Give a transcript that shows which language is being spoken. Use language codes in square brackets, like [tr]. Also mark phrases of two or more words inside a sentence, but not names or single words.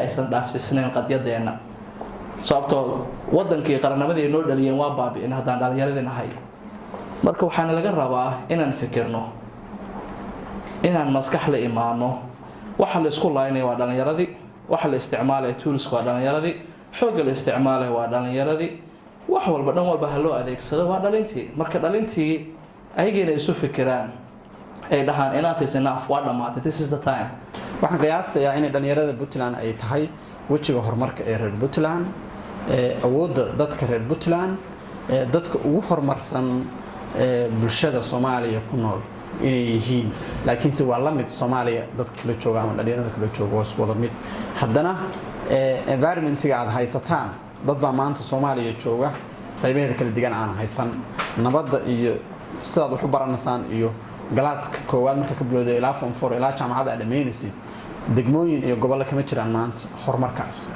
[so] aysan dhaafsisnayn qadyadeena sababtoo wadankii qarannimadii noo dhaliyeen waa baabi'in haddaan dhalinyaradii nahay marka waxaan laga rabaa inaan fikirno inaan maskax la imaano waxa la isku laaynayo waa dhalinyaradii waxa la isticmaalay tools waa dhalinyaradii xoog la isticmaalay waa dhalinyaradii wax walba dhan walba loo adeegsado waa dhalintii marka dhalintii ayagina isu fikiraan ay dhahaan [en] enough is enough [so] waa dhamaatay [en] this is the time [so] waxaan qiyaasayaa in dhalinyarada Puntland ay tahay wajiga horumarka ee reer Puntland awoodda dadka reer Puntland dadka ugu horumarsan bulshada Soomaaliya ku nool inay yihiin laakiin si waa la mid Soomaaliya dadka kala jooga ama dhalinyarada kala jooga waa isku wada mid haddana environment-ga aad haysataan dad baa maanta Soomaaliya jooga qaybaheeda kala digan aan haysan nabadda iyo sidaad wax u baranaysaan iyo galaaska koowaad marka ka bilowday ilaa form 4 ilaa jaamacadda dhameynaysid degmooyin iyo gobollo kama jiraan maanta horumarkaas